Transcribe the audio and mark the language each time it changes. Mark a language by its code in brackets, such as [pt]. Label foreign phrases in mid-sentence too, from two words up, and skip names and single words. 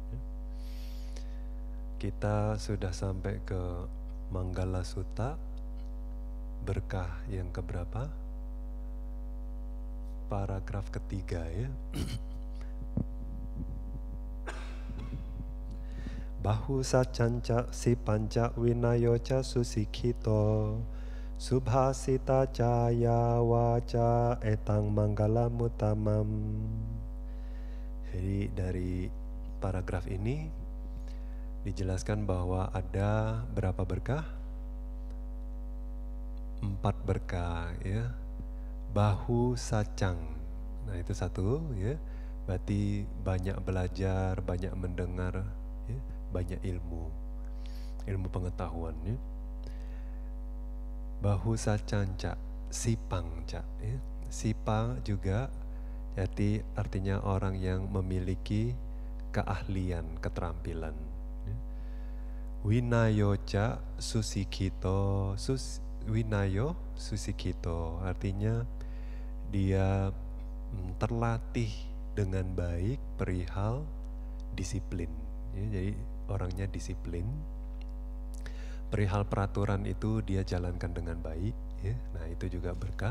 [id] Kita sudah sampai ke Manggala Sutta, berkah yang keberapa? Paragraf ketiga ya. [pi] Bahu sacanca si panca winayoca susikhito subhasita caya waca etang manggala mutamam. [id] Jadi dari paragraf ini dijelaskan bahwa ada berapa berkah? 4 berkah ya. [pi] Bahu sacang. [id] Nah itu satu ya. Berarti banyak belajar, banyak mendengar ya, banyak ilmu pengetahuan ya. [pi] Bahu sacanca, sipangca ya. [id] Sipa juga jadi artinya orang yang memiliki keahlian, keterampilan ya. [pi] Winayoca susikhito, winayo susikhito [id] artinya dia terlatih dengan baik perihal disiplin ya. Jadi orangnya disiplin, perihal peraturan itu dia jalankan dengan baik ya. Nah itu juga berkah.